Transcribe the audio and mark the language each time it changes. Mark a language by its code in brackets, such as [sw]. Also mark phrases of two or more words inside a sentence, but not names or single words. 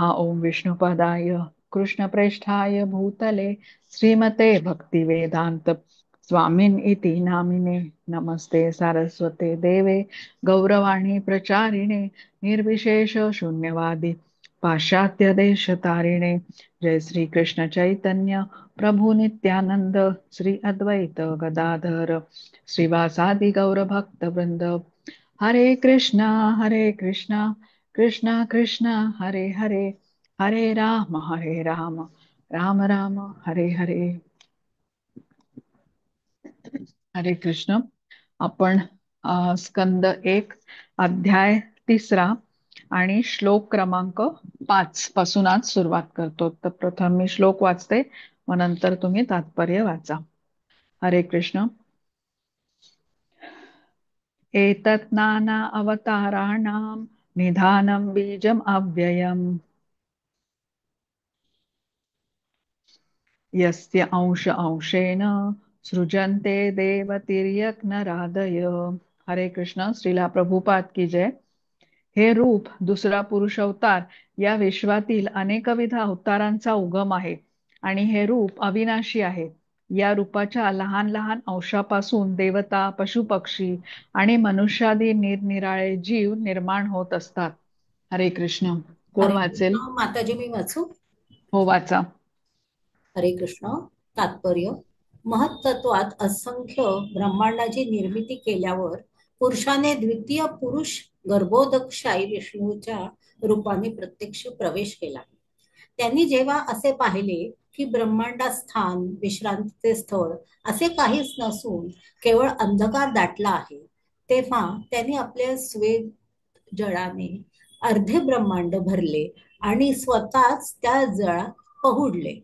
[sa] ओम विष्णुपदाय कृष्णप्रेष्ठाय भूतले श्रीमते भक्तिवेदांत स्वामिन इति नामिने नमस्ते सारस्वते देवे गौरवाणी प्रचारिणे निर्विशेष शून्यवादी पाश्चात्य देश तारिणे. जय श्री कृष्ण चैतन्य प्रभु नित्यानंद श्री अद्वैत गदाधर श्रीवासादि गौर भक्त वृंद. हरे कृष्णा कृष्णा कृष्णा हरे हरे हरे राम राम राम हरे हरे. हरे कृष्ण. [mr] आपण स्कंद 1 अध्याय 3 आणि श्लोक क्रमांक 5 पासून आज सुरुवात करतो. तर प्रथम मी श्लोक वाचते, मग नंतर तुम्ही तात्पर्य वाचा. हरे कृष्ण. [sa] एतत् नाना अवताराणां निधानं बीजम् अव्ययम् यस्य अंश अंशेन सृजन्ते देवतिर्यज्ञरादय. [mr] हरे कृष्ण. [hi] श्रीला प्रभुपाद की जय. [mr] हे रूप दुसरा पुरुष अवतार या विश्वातील अनेकविध अवतारांचा उगम आहे आणि हे रूप अविनाशी आहे. या रूपाच्या लहान लहान अंशापासून देवता पशुपक्षी आणि मनुष्यादी निरनिराळे जीव निर्माण होत असतात. हरे कृष्ण. कोण हरे वाचेल? कृष्ण. माताजी मी वाचू? हो, वाचा. हरे कृष्ण. तात्पर्य: महत्त्वात असंख्य ब्रह्मांडाची निर्मिती केल्यावर पुरुषाने द्वितीय पुरुष गर्भोदकशाही विष्णूच्या रूपाने प्रत्यक्ष प्रवेश केला. त्यांनी जेव्हा असे पाहिले की ब्रह्मांडात स्थान विश्रांतीचे स्थळ असे काहीच नसून केवळ अंधकार दाटला आहे, तेव्हा त्यांनी आपल्या स्वेद जळाने अर्धे ब्रह्मांड भरले आणि स्वतःच त्या जळात पहुडले.